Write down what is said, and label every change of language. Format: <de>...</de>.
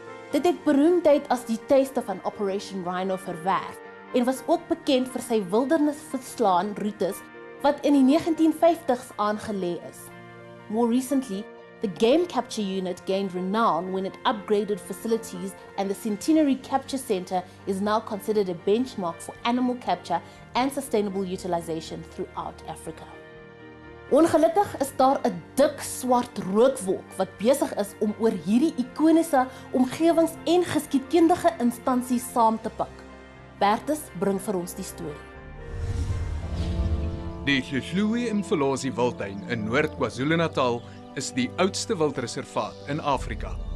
<af>Dit het beroemdheid as die tuiste van Operation Rhino verwerf en was ook bekend vir sy wildernisverslaan roetes wat in die 1950s aangelê is.</af> <en>More recently, the Game Capture Unit gained renown when it upgraded facilities, and the Centenary Capture Center is now considered a benchmark for animal capture and sustainable utilization throughout Africa.</en> <af>Ongelukkig is daar 'n dik swart rookwolk wat besig is om oor hierdie ikoniese omgewings- en geskiedkundige instansies saam te pak. Bertus bring vir ons die storie. Die Hluhluwe-iMfolozi Wildtuin in Noord-KwaZulu-Natal is die oudste wildreservaat in Afrika.</af>